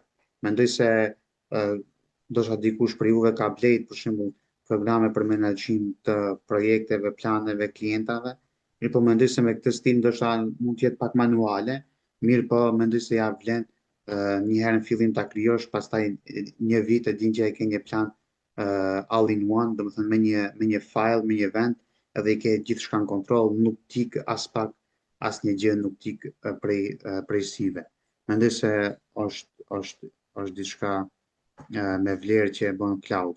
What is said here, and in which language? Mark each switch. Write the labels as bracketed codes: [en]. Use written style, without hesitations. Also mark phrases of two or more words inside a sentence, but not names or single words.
[sq] Mendoj se ndoshta dikush për juve ka blejt për shembull programe për menaxhim të projekteve, planeve, klientave. Mirë po mendoj se me këtë stil ndoshta mund të jetë pak manuale, mirë po mendoj se ja vlen një herë në fillim ta krijosh, pastaj një vit e din që e ke një plan [en] all in one, [sq] domethënë me një file, me një vend, edhe i ke gjithçka në kontroll, nuk tik as pak asnjë gjë nuk tik prej syve. Mendoj se është diçka me vlerë që e bën cloudi.